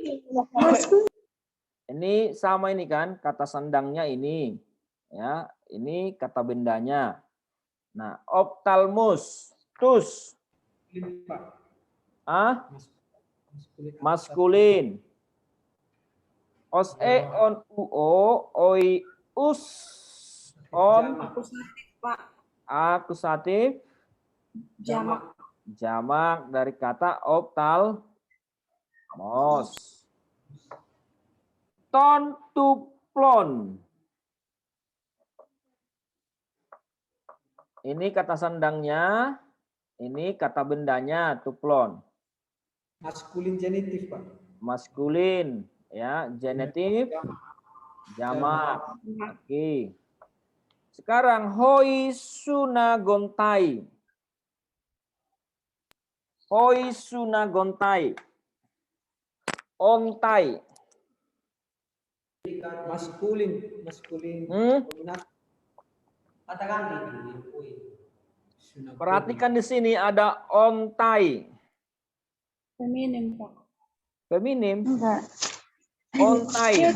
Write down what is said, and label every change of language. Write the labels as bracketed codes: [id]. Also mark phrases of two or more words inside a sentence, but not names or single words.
[id] Ini sama ini kan, kata sandangnya ini. Ya, ini kata bendanya. Nah, optalmus, tus. Ah? Maskulin. [el] Os on uo oi us on [id] Akusatif Pak. akusatif Jamak. jamak dari kata optalmos. Tontuplon. Ini kata sandangnya, ini kata bendanya, tuplon. Maskulin genitif, Pak. Maskulin, ya, genitif, jamak. Oke. Sekarang [el] hoi sunagontai. Hoi sunagontai. [id] Ontai. Maskulin. Katakan Perhatikan di sini ada ontai. Feminim Pak. Feminim. Enggak. Ontai.